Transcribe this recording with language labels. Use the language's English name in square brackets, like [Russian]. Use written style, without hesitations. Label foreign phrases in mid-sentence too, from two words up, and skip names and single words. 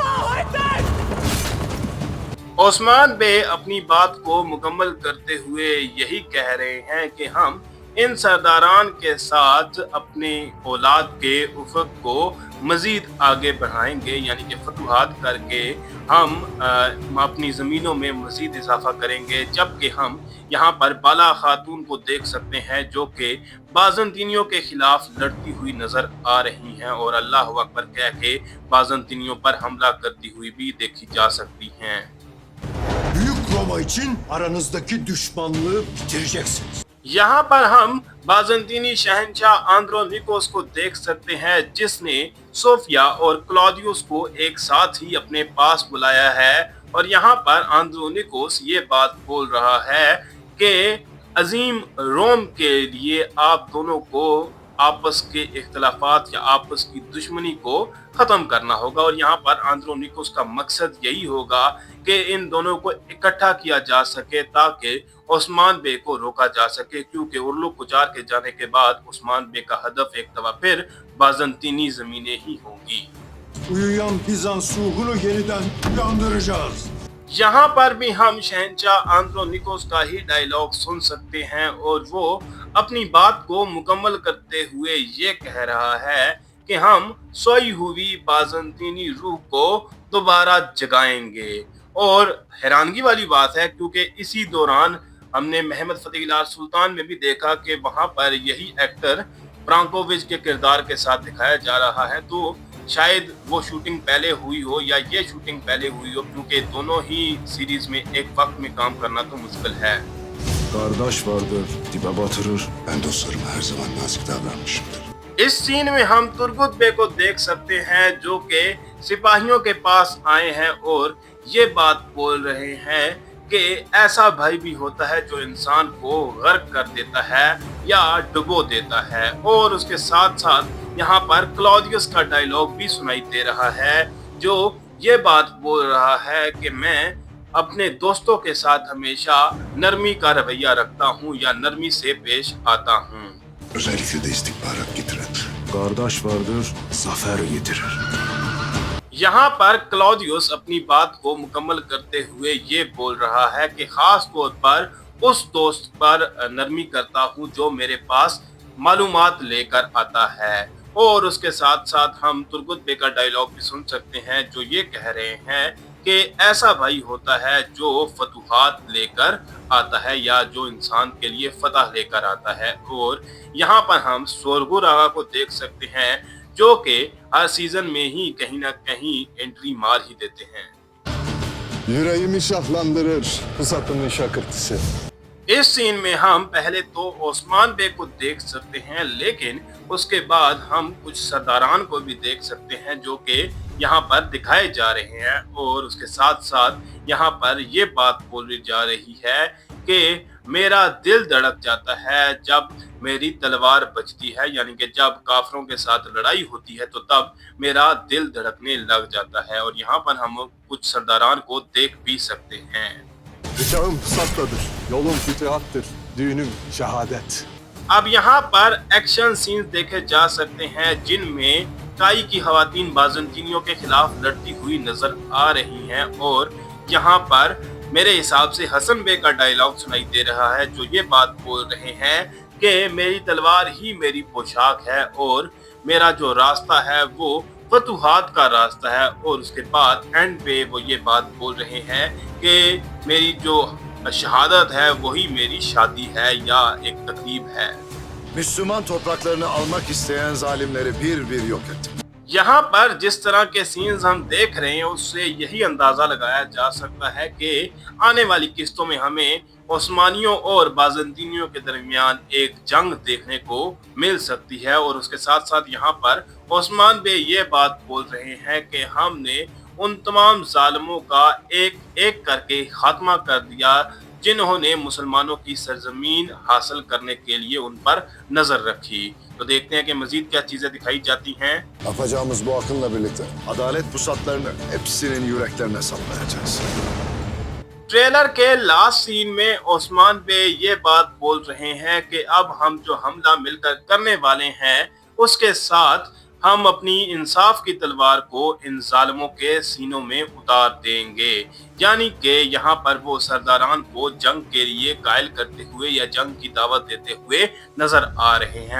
[Urdu] عثمان بے اپنی بات کو مکمل کرتے ہوئے یہی کہہ رہے ہیں کہ ہم ان سرداران کے ساتھ اپنے اولاد کے افق کو مزید آگے بڑھائیں گے، یعنی کہ فتوحات کر کے ہم اپنی زمینوں میں مزید اضافہ کریں گے. جبکہ ہم یہاں پر بالا خاتون کو دیکھ سکتے ہیں جو کہ بازنطینیوں کے خلاف لڑتی ہوئی نظر آ رہی ہیں اور [Arabic] الله أكبر [Urdu] کہہ کے بازنطینیوں پر حملہ کرتی ہوئی بھی دیکھی جا سکتی ہیں. [Turkish] Büyük Roma için aranızdaki düşmanlığı bitireceksiniz. [Urdu] یہاں پر ہم بازنطینی شہنشاہ آندرونیکوس کو دیکھ سکتے ہیں جس نے صوفیہ اور کلاڈیئس کو ایک ساتھ ہی اپنے پاس بلایا ہے اور یہاں پر آندرونیکوس یہ بات بول رہا ہے کہ عظیم روم کے لیے آپ دونوں کو آپس کے اختلافات یا آپس کی دشمنی کو ختم کرنا ہوگا. اور یہاں پر آندرونیکوس کا مقصد یہی ہوگا کہ ان دونوں کو اکٹھا کیا جا سکے تاکہ عثمان بے کو روکا جا سکے، کیونکہ ارلوک کوچار کے جانے کے بعد عثمان بے کا ہدف ایک دفعہ پھر بازنطینی زمینیں ہی ہوں گی. [Turkish] Uyuyan Bizans ruhunu yeniden uyandıracağız. [Urdu] یہاں پر بھی ہم شہنشاہ آندرونیکوس کا ہی ڈائیلاگ سن سکتے ہیں اور وہ اپنی بات کو مکمل کرتے ہوئے یہ کہہ رہا ہے کہ ہم سوئی ہوئی بازنطینی روح کو دوبارہ جگائیں گے. اور حیرانگی والی بات ہے کیونکہ اسی دوران ہم نے محمد فاتح سلطان میں بھی دیکھا کہ وہاں پر یہی ایکٹر برانکووچ کے کردار کے ساتھ دکھایا جا رہا ہے. تو شاید وہ شوٹنگ پہلے ہوئی ہو یا یہ شوٹنگ پہلے ہوئی ہو، کیونکہ دونوں ہی سیریز میں ایک وقت میں کام کرنا تو مشکل ہے. [Turkish] Kardeş vardır, dibe batırır. Ben dostlarıma her zaman nazik davranmışımdır. [Urdu] اس سین میں ہم ترگت بے کو دیکھ سکتے ہیں جو کہ سپاہیوں کے پاس آئے ہیں اور یہ بات بول رہے ہیں کہ ایسا بھائی بھی ہوتا ہے جو انسان کو غرق کر دیتا ہے یا ڈبو دیتا ہے. اور اس کے ساتھ ساتھ یہاں پر کلاڈیئس کا ڈائیلاگ بھی سنائی دے رہا ہے جو یہ بات بول رہا ہے کہ میں اپنے دوستوں کے ساتھ ہمیشہ نرمی کا رویہ رکھتا ہوں یا نرمی سے پیش آتا ہوں. [Turkish] Özellikle de istihbarat getiren. Kardeş vardır, zafer getirir. [Urdu] یہاں پر کلاڈیئس اپنی بات کو مکمل کرتے ہوئے یہ بول رہا ہے کہ خاص طور پر اس دوست پر نرمی کرتا ہوں جو میرے پاس معلومات لے کر آتا ہے. اور اس کے ساتھ ساتھ ہم ترگت بے کا ڈائیلاگ بھی سن سکتے ہیں جو یہ کہہ رہے ہیں کہ ایسا بھائی ہوتا ہے جو فتوحات لے کر آتا ہے یا جو انسان کے لیے فتح لے کر آتا ہے. اور یہاں پر ہم سورگور آغا کو دیکھ سکتے ہیں جو کہ ہر سیزن میں ہی کہیں نہ کہیں انٹری مار ہی دیتے ہیں. [Turkish] Yüreğimi şahlandırır fırsatımın şakırtısı. [Urdu] اس سین میں ہم پہلے تو عثمان بے کو دیکھ سکتے ہیں، لیکن اس کے بعد ہم کچھ سرداران کو بھی دیکھ سکتے ہیں جو کہ یہاں پر دکھائے جا رہے ہیں. اور اس کے ساتھ ساتھ یہاں پر یہ بات بولی جا رہی ہے کہ میرا دل دھڑک جاتا ہے جب میری تلوار بچتی ہے، یعنی کہ جب کافروں کے ساتھ لڑائی ہوتی ہے تو تب میرا دل دھڑکنے لگ جاتا ہے. اور یہاں پر ہم کچھ سرداران کو دیکھ بھی سکتے ہیں. [Turkish] Bıçağım sapladır, yolum fütühattır, düğünüm şehadet. [Urdu] اب یہاں پر [English] action scenes [Urdu] دیکھے جا سکتے ہیں جن میں کائی کی خواتین بازنطینیوں کے خلاف لڑتی ہوئی نظر آ رہی ہیں. اور یہاں پر میرے حساب سے حسن بے کا ڈائیلاگ سنائی دے رہا ہے جو یہ بات بول رہے ہیں کہ میری تلوار ہی میری پوشاک ہے اور میرا جو راستہ ہے وہ فتوحات کا راستہ ہے. اور اس کے بعد اینڈ پہ وہ یہ بات بول رہے ہیں کہ میری جو شہادت ہے وہی میری شادی ہے یا ایک تقریب ہے. [Turkish] Müslüman topraklarını almak isteyen zalimleri bir bir yok ettim. [Urdu] یہاں پر جس طرح کے سینز ہم دیکھ رہے ہیں اس سے یہی اندازہ لگایا جا سکتا ہے کہ آنے والی قسطوں میں ہمیں عثمانیوں اور بازنطینیوں کے درمیان ایک جنگ دیکھنے کو مل سکتی ہے. اور اس کے ساتھ ساتھ یہاں پر عثمان بے یہ بات بول رہے ہیں کہ ہم نے ان تمام ظالموں کا ایک ایک کر کے خاتمہ کر دیا جنہوں نے مسلمانوں کی سرزمین حاصل کرنے کے لیے ان پر نظر رکھی. تو دیکھتے ہیں کہ مزید کیا چیزیں دکھائی جاتی ہیں. [Turkish] Yapacağımız bu akınla birlikte adalet pusatlarını hepsinin yüreklerine saplayacağız. [Urdu] ٹریلر کے [English] last scene [Urdu] میں عثمان بے یہ بات بول رہے ہیں کہ اب ہم جو حملہ مل کر کرنے والے ہیں اس کے ساتھ ہم اپنی انصاف کی تلوار کو ان ظالموں کے سینوں میں اتار دیں گے. یعنی کہ یہاں پر وہ سرداران کو جنگ کے لیے قائل کرتے ہوئے یا جنگ کی دعوت دیتے ہوئے نظر آ رہے ہیں.